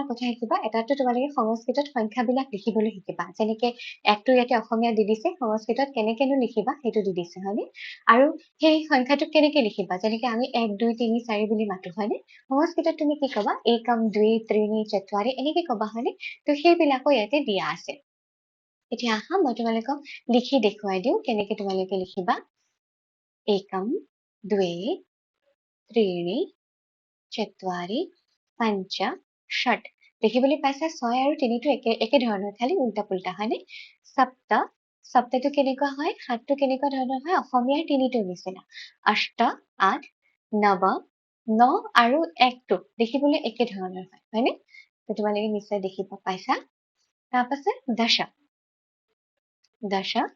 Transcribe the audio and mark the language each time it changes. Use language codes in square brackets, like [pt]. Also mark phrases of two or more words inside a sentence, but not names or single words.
[as] কথা শিকিবা এটাতো তোমালোকে সংস্কৃতত সংখ্যাবিলাক লিখিবলৈ শিকিবা যেনেকে একটো ইয়াতে অসমীয়া দি দিছে সংস্কৃতত কেনেকেনো লিখিবা সেইটো দি দিছে হয়নে আৰু সেই সংখ্যাটো কেনেকে লিখিবা যেনেকে আমি 1 2 3 4 বুলি মাতো হয়নে সংস্কৃতত তুমি কি কবা [sa] একম দুই ত্ৰিণী চত্বাৰি [as] এনেকে কবা হয়নে তো সেইবিলাকো ইয়াতে দিয়া আছে এতিয়া আহা মই তোমালোকক লিখি দেখুৱাই দিওঁ কেনেকে তোমালোকে লিখিবা একম [sa] দ্वे त्रीणि चत्वारि पञ्च षट् [as] দেখিবলৈ পাইছা 6 আৰু 3টো একে ধৰণৰ খালি উল্টা পুল্টা হয়নে সপ্ত সপ্তটো কেনেকুৱা হয় 7টো কেনেকুৱা ধৰণৰ হয় অসমীয়াৰ 3টোৰ নিচিনা অষ্ট 8 নৱ 9 আৰু 1টো দেখিবলৈ একে ধৰণৰ হয় হয়নে তো তোমালোকে নিশ্চয় দেখিব পাইছা তাৰপাছত দশ দশ